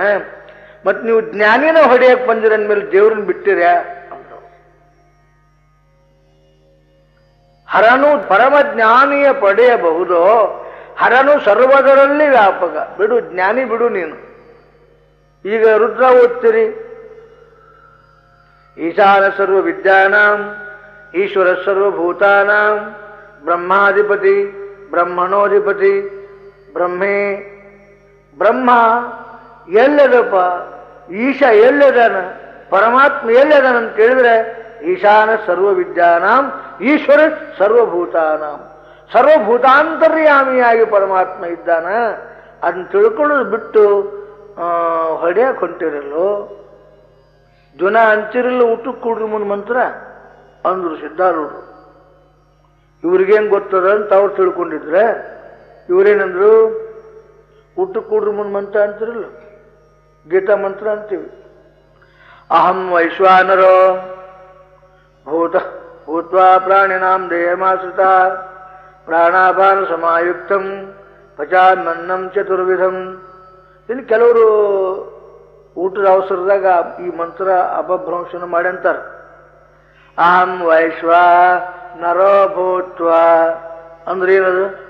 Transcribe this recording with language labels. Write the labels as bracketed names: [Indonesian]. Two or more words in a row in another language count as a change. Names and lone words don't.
[Kannada] ಮತ್ ನೀವು ಜ್ಞಾನಿನ ಹೊಡೆಯಕ್ ಬಂದಿರಂದ್ಮೇಲೆ ದೇವ್ರನ್ನ ಬಿಟ್ಟಿರ್ಯಾ ಅಂದ್ರು. ಹರನು ಪರಮಜ್ಞಾನಿಯ ಪಡೆಯಬಹುದು, ಹರನು ಸರ್ವದರಲ್ಲಿ ವ್ಯಾಪಕ. ಬಿಡು ಜ್ಞಾನಿ ಬಿಡು ನೀನು. ಈಗ ರುದ್ರ ಓದ್ತೀರಿ, [Sanskrit] ಈಶಾನ ಸರ್ವ ವಿದ್ಯಾನಾಂ ಈಶ್ವರ ಸರ್ವಭೂತಾನಾಂ ಬ್ರಹ್ಮಾಧಿಪತಿ ಬ್ರಹ್ಮಣೋಧಿಪತಿ ಬ್ರಹ್ಮೇ. [Kannada] ಬ್ರಹ್ಮ ಎಲ್ಲದಪ್ಪ? ಈಶ ಎಲ್ಲದಾನ? ಪರಮಾತ್ಮ ಎಲ್ಲದಾನ ಅಂತ ಕೇಳಿದ್ರೆ [Sanskrit] ಈಶಾನ ಸರ್ವ ವಿದ್ಯಾನಾಂ ಈಶ್ವರ ಸರ್ವಭೂತಾನಾಂ, [Kannada] ಸರ್ವಭೂತಾಂತರ್ಯಾಮಿಯಾಗಿ ಪರಮಾತ್ಮ ಇದ್ದಾನ. ಅದನ್ನ ತಿಳ್ಕೊಳ್ಳೋದು ಬಿಟ್ಟು ಹೊಡೆಯಕ್ಕೆ ಹೊಂಟಿರಲ್ಲೋ. ಜನ ಹಂಚಿರಲ್ಲ ಊಟಕ್ಕೆ ಕೂಡ್ರಿ ಮುಂದೆ ಮಂತ್ರ ಅಂದ್ರು ಸಿದ್ಧಾರೂಢರು. ಇವ್ರಿಗೇನ್ ಗೊತ್ತದ ಅಂತ ಅವ್ರು ತಿಳ್ಕೊಂಡಿದ್ರೆ ಇವ್ರೇನಂದ್ರು? ಊಟಕ್ಕೆ ಕೂಡ್ರಿ ಮುಂದೆ ಮಂತ್ರ ಅಂತಿರಲ್ಲ, ಗೀತಾ ಮಂತ್ರ ಅಂತೀವಿ. [Sanskrit] ಅಹಂ ವೈಶ್ವಾನರೋ ಭೂತ್ವಾ ಪ್ರಾಣಿನಾಂ ದೇಹಮಾಶ್ರಿತ ಪ್ರಾಣಾಪಾನ ಸಮಾಯುಕ್ತಂ ಪಚಾನ್ಮನ್ನಂ ಚತುರ್ವಿಧಂ. [Kannada] ಇನ್ನು ಕೆಲವರು ಊಟದ ಅವಸರದಾಗ ಈ ಮಂತ್ರ ಅಪಭ್ರಂಶನ ಮಾಡಿ ಅಂತಾರೆ. [Sanskrit] ಅಹಂ ವೈಶ್ವಾ ನರೋ ಭೂತ್ವ [Kannada] ಅಂದ್ರೆ ಏನದು?